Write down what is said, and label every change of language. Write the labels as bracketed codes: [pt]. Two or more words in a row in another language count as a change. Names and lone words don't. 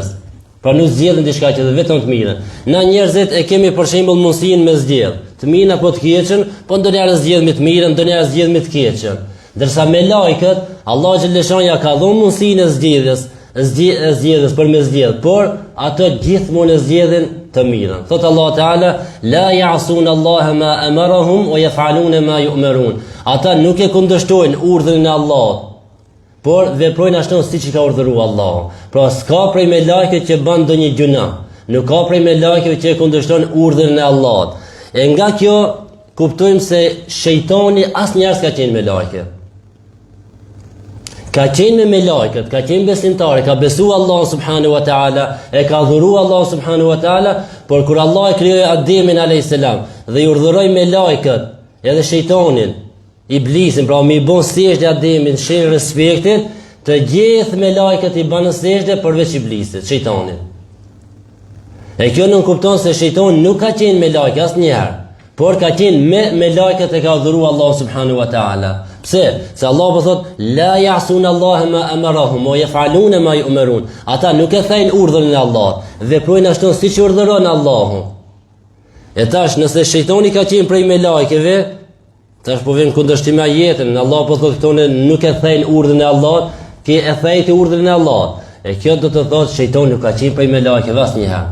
[sq] Pra nuk zgjedhin diçka që vetëm të mirën. Na njerëzit e kemi për shembull mundësinë me zgjedh, të mirën apo të keqen, po ndonjëherë zgjedh me të mirën, ndonjëherë zgjedh me të keqen. Ndërsa melajket, Allah xhaleshan ja ka dhënë mundësinë e zgjedhjes për me zgjedh, por ato gjithmonë zgjedhin të mirën. [ar] Thot Allah Teala: "لا يعصون الله ما أمرهم ويفعلون ما يؤمرون." [sq] Ata nuk e kundërshtojnë urdhrin e Allahut, por veprojnë ashtu siç I ka urdhëruar Allahu. Pra s'ka prej melajkeve që bën ndonjë gjuna, nuk ka prej melajkeve që e kundërshtojnë urdhrin e Allahut. E nga kjo kuptojmë se shejtani asnjëherë s'ka qenë melajke. Ka qenë me melajket, ka qenë besimtar, ka besuar Allah [ar] سبحانه وتعالى, [sq] e ka adhuruar Allah [ar] سبحانه وتعالى, [sq] por kur Allah e krijoi Ademin [ar] عليه السلام [sq] dhe I urdhëroi melajket, edhe shejtanin, Iblisin, pra mi bon sejdë Ademin, shenjë respektit, të gjithë melajket I banë sejdë përveç Iblisit, shejtanit. E kjo nuk kupton se shejtani nuk ka qenë melajk asnjëherë, por ka qenë me melajket e ka adhuruar Allah [ar] سبحانه وتعالى. [sq] Pse? Se Allah po thot: [ar] "لا يعصون الله ما أمرهم ويفعلون ما يؤمرون." [sq] Ata nuk e thajnë urdhrin e Allahut, veprojnë ashtu siç urdhëron Allahu. E tash nëse shejtani ka qenë prej melajkeve, tash po vjen kundërshtim me ajetin. Allah po thotë këto nuk e thajnë urdhrin e Allahut, ti e thajti urdhrin e Allahut. E kjo do të thotë shejtani nuk ka qenë prej melajkeve asnjëherë.